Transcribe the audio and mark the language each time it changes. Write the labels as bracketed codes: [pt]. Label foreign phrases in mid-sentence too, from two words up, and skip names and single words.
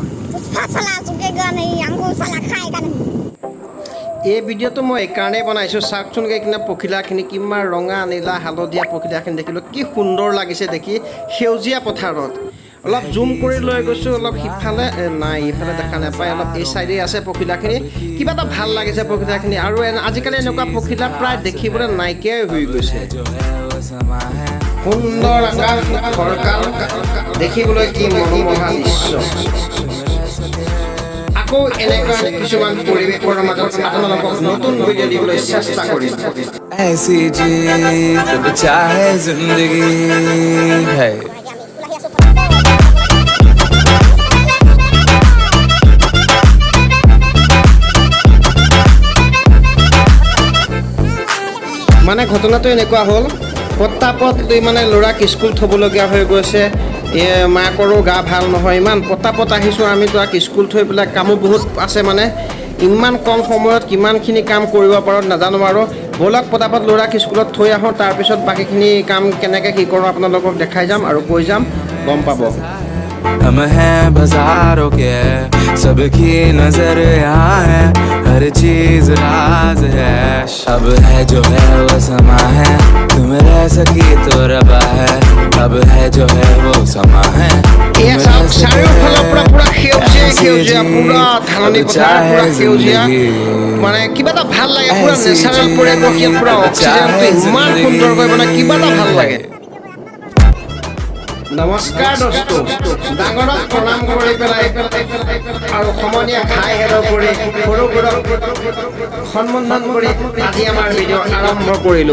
[hi] साला चुकेगा नहीं हमको साला खाएगा नहीं [as] এই ভিডিঅ'টো মই এইকাৰণেই বনাইছোঁ চাওকচোন এইখিনি পখিলাখিনি কিমান ৰঙা নীলা হালধীয়া পখিলাখিনি দেখিলোঁ কি সুন্দৰ লাগিছে দেখি সেউজীয়া পথাৰত অলপ জুম কৰি লৈ গৈছোঁ অলপ সিফালে নাই ইফালে দেখা নাপায় অলপ এই চাইডে আছে পখিলাখিনি কিবা এটা ভাল লাগিছে পখিলাখিনি আৰু আজিকালি এনেকুৱা পখিলা প্ৰায় দেখিবলৈ নাইকিয়াই হৈ গৈছে সুন্দৰ আকাশ ফৰকাল দেখিবলৈ কি মনোমোহা দৃশ্য আকৌ এনেকুৱা কিছুমান পৰিৱেশৰ মাজত আপোনালোকক নতুন ভিডিঅ' দিবলৈ চেষ্টা কৰিম [hi] ऐसी जीत चाहे जिंदगी है [as] মানে ঘটনাটো এনেকুৱা হ'ল পতাপত মানে ল'ৰাক স্কুল থ'বলগীয়া হৈ গৈছে মাকৰো গা ভাল নহয় ইমান পতাপত আহিছোঁ আমি তাক স্কুল থৈ পেলাই কামো বহুত আছে মানে ইমান কম সময়ত কিমানখিনি কাম কৰিব পাৰোঁ নাজানো আৰু ব'লক পতাপত ল'ৰাক স্কুলত থৈ আহোঁ তাৰপিছত বাকীখিনি কাম কেনেকৈ কি কৰোঁ আপোনালোকক দেখাই যাম আৰু কৈ যাম গম পাব [hi] हम हैं बाजारों के सबकी नजर यहाँ है हर चीज राज है अब है जो है वो समा है तुम रह सकी तो रबा है अब है जो है वो समा है [as] চাৰিওফালৰ পৰা পুৰা সেউজীয়া পুৰা ধাননি পথাৰ পুৰা সেউজীয়া মানে কিবা এটা ভাল লাগে পুৰা নেচাৰেল পৰিৱেশ ইয়াত পুৰা অক্সিজেনটো ইমান সুন্দৰকৈ মানে কিবা এটা ভাল লাগে নমস্কাৰ দোস্ত ডাঙৰক প্ৰণাম কৰি পেলাই আৰু সমনীয়া খাই হেৰ কৰি সৰুবোৰক সন্মান কৰি আজি আমাৰ ভিডিঅ' আৰম্ভ কৰিলোঁ